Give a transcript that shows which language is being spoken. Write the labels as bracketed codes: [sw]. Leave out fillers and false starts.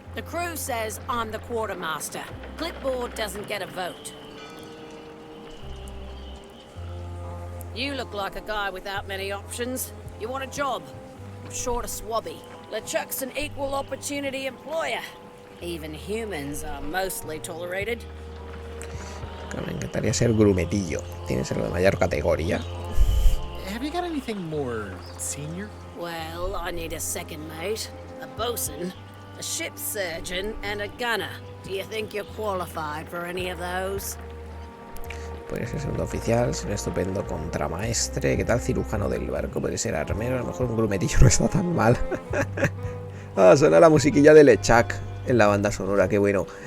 [en] The crew says I'm the quartermaster. Clipboard doesn't get a vote. You look like a guy without many options. You want a job? Short of swabby. LeChuck's an equal opportunity employer. Even humans are mostly tolerated. [es] Me encantaría ser grumetillo. Tiene que ser de mayor categoría. [en] Have you got anything more senior? Well, I need a second mate, a bosun, a ship surgeon, and a gunner. Do you think you're qualified for any of those? [es] Podría ser segundo oficial, ser un estupendo contramaestre. ¿Qué tal cirujano del barco? Podría ser armero, a lo mejor un grumetillo no está tan mal. Ah, suena la musiquilla de LeChuck en la banda sonora, qué bueno.